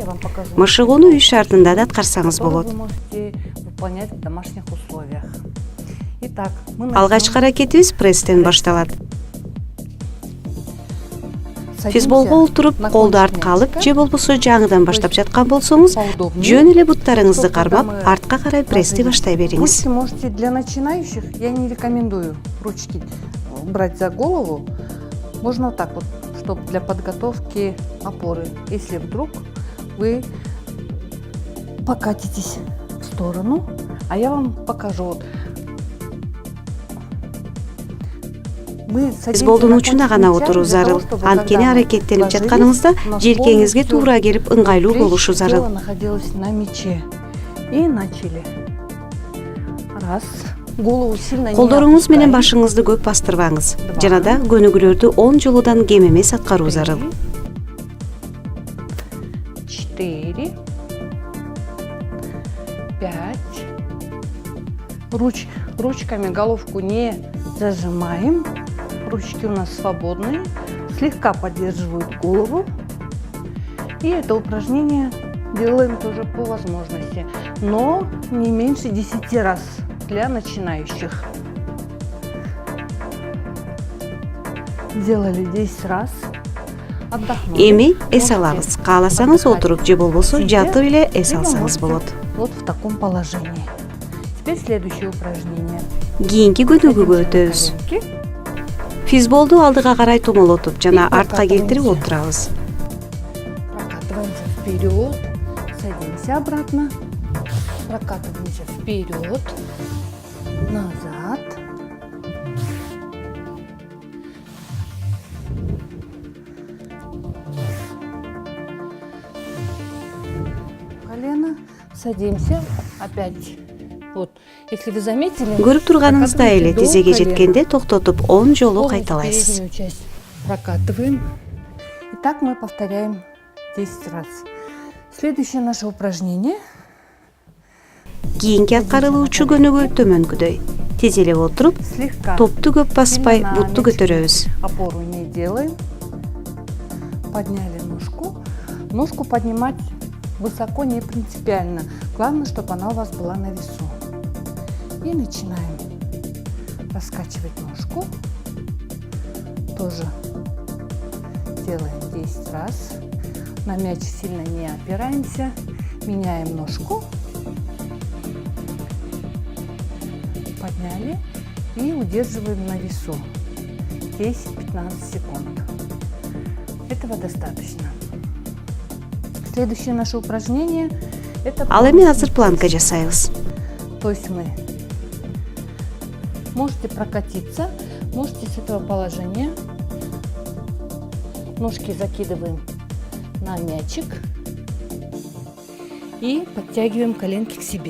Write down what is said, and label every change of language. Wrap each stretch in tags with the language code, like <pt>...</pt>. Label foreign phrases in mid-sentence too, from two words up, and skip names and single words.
<ky>Машыгууну үй шартында да аткарсаңыз болот. Алгачкы аракетибиз пресстен башталат. Физболго олтуруп, колду артка алып, же болбосо жаңыдан баштап жаткан болсоңуз, жөн эле буттарыңызды кармап, артка карай прессти баштай бериңиз.</ky> <ru>Можете для начинающих, я не рекомендую ручки брать за голову. Можно вот так вот, чтобы для подготовки опоры. Если вдруг вы покатитесь в сторону, а я вам покажу. Вот.</ru> <ky>Физболдун учуна гана отуруу зарыл. Анткени аракеттенип жатканыңызда желкеңизге туура келип ыңгайлуу болушу зарыл.</ky> <ru>Находилась на мяче. И начали. Раз. Голову сильно не</ru> <ky>Колдоруңуз менен башыңызды көп бастырбаңыз. Жана да көнүгүүлөрдү 10 жолудан кем эмес аткаруу зарыл. 4. 5.</ky> <ru>Ручками головку не зажимаем. Ручки у нас свободные. Слегка поддерживают голову. И это упражнение делаем тоже по возможности. Но не меньше 10 раз для начинающих. Делали 10 раз. Отдохнули.</ru> <ky>Эми эс алабыз. Кааласаңыз отуруп же болбосо жатып эле эс алсаңыз болот.</ky> <ru>Вот в таком положении. Теперь следующее упражнение.</ru> <ky>Кийинки көнүгүүгө өтөбүз. Физболду алдыга карай тумолотуп жана артка келтирип отурабыз.</ky> <ru>Прокатываемся вперед, садимся обратно, прокатываемся вперед, назад. Колено, садимся, опять. Вот, если вы заметили,</ru> <ky>Көрүп турганыңыздай эле тизеге жеткенде токтотуп 10 жолу кайталайсыз.</ky> <ru>Прокатываем. И так мы повторяем 10 раз. Следующее наше упражнение.</ru> <ky>Кийинки аткарылуучу көнүгүү төмөнкүдөй. Тизелеп отуруп, топту көп баспай, бутту көтөрөбүз.</ky> <ru>Опору не делаем. Подняли ножку. Ножку поднимать высоко не принципиально. Главное, чтобы она у вас была на весу. И начинаем раскачивать ножку. Тоже делаем 10 раз. На мяч сильно не опираемся. Меняем ножку. Подняли и удерживаем на весу 10-15 секунд. Этого достаточно. Следующее наше упражнение это</ru> <ky>Ал эми азыр планка жасайбыз.</ky> <ru>То есть мы можете прокатиться, можете с этого положения ножки закидываем на мячик и подтягиваем коленки к себе.</ru>